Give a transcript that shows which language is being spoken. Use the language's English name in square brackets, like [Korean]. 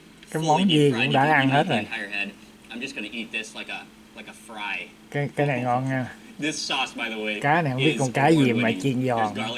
[Vietnamese] Cái món gì cũng đã ăn hết rồi. [English] I'm just gonna eat this like a fry. [Vietnamese] Cái này ngon nha. [English] This sauce, by the way, [Vietnamese] cá này không biết con cá gì mà chiên giòn.